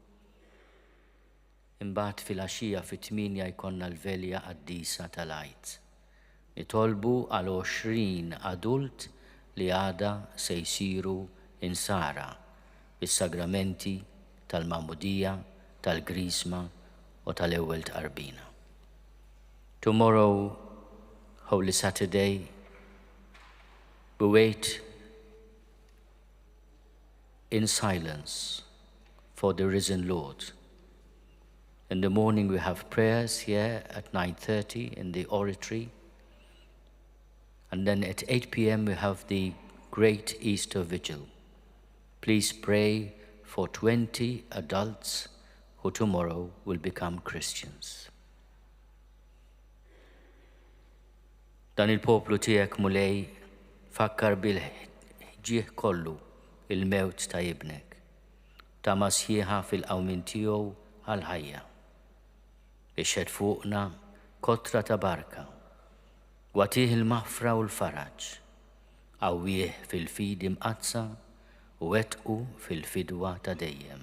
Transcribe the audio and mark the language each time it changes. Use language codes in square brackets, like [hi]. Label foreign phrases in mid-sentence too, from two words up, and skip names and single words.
[mt] Imbagħad fil-għaxija fit-8 jkollna l-velja qaddisa tal-għid. Nitolbu għal 20 adult li għada se jsiru insara bis-sagramenti tal-Magħmudija, tal-Grisma u tal-ewwel tqarbina. [en] Tomorrow, Holy Saturday, we wait in silence for the risen Lord. In the morning we have prayers here at 9:30 in the oratory. And then at 8 p.m. we have the great Easter Vigil. Please pray for 20 adults who tomorrow will become Christians. [mt] Dan il-poplu tiegħek mulej fakkar bil-ġieħ kollu il-mewt ta' ibnek, ta' masħieħa fil-qawmin tiegħu għal-ħajja. Ixħed fuqna kotra ta' barka, għatih il-maħfra u l-faraġ, għawieħ fil-fidi mqazza u wetqu fil-fidwa ta' dejjem.